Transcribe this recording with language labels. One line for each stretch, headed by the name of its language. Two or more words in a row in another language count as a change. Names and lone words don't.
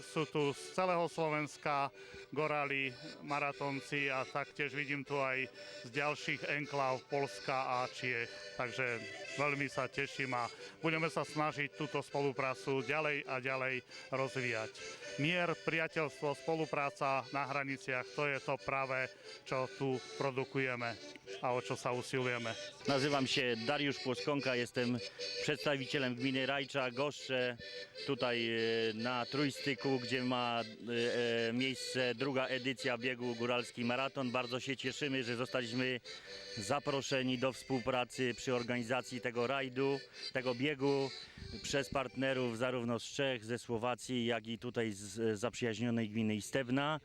Slovak: Sú tu z celého Slovenska gorali, maratónci a taktiež vidím tu aj z ďalších enkláv Poľska a Čiech. Takže veľmi sa teším a budeme sa snažiť túto spoluprácu ďalej a ďalej rozvíjať. Mier, priateľstvo, spolupráca na hraniciach, to je to práve, čo tu produkujeme a o čo sa usilujeme.
Polish: Nazywam się Dariusz Płoskonka, jestem przedstawicielem gminy Rajcza, goszczę tutaj na Trójstyku, gdzie ma miejsce druga edycja biegu Góralski Maraton. Bardzo się cieszymy, że zostaliśmy zaproszeni do współpracy przy organizacji tego rajdu, tego biegu przez partnerów zarówno z Czech, ze Słowacji, jak i tutaj z zaprzyjaźnionej gminy Istebna.